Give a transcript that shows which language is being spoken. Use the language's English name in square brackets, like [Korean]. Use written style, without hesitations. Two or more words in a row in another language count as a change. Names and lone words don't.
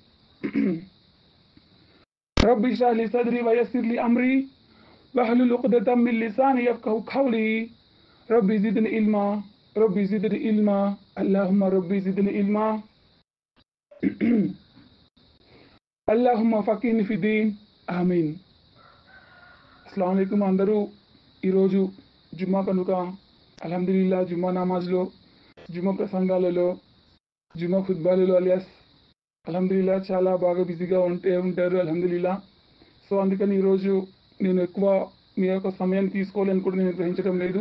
[Arabic] رب اشرح لي صدري ويسر لي أمري واحلل عقدة من لساني يفقهوا قولي. رب زدني علما رب زدني علما اللهم رب زدني علما اللهم فقهني في الدين آمين. السلام عليكم [Telugu] అందరూ ఈరోజు జుమ్మా కనుక అల్హమ్దులిల్లా జుమ్మా నమాజ్లో జుమ్మా ప్రసంగాలలో జుమ్మా ఖుత్బాలలో అలియాస్ అల్హమ్దులిల్లా చాలా బాగా బిజీగా ఉంటారు అల్హమ్దులిల్లా. సో అందుకని ఈరోజు నేను ఎక్కువ మీ యొక్క సమయాన్ని తీసుకోవాలని కూడా నేను గ్రహించడం లేదు.